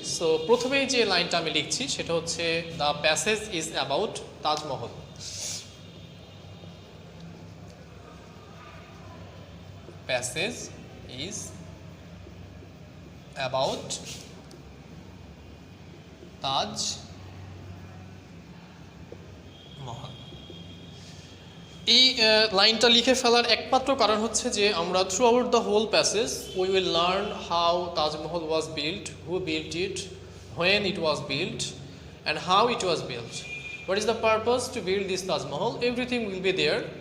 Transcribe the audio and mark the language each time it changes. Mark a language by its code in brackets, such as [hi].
[bn] So প্রথমেই যে লাইনটা আমি লিখছি সেটা হচ্ছে [en] The passage is about Taj Mahal. Passage is about Taj Mahal. [bn] এই লাইনটা লিখে ফেলার একমাত্র কারণ হচ্ছে যে আমরা [en] Through out the whole passage we will learn how Taj Mahal was built, who built it, when it was built and how it was built, what is the purpose to build this Taj Mahal, everything will be there.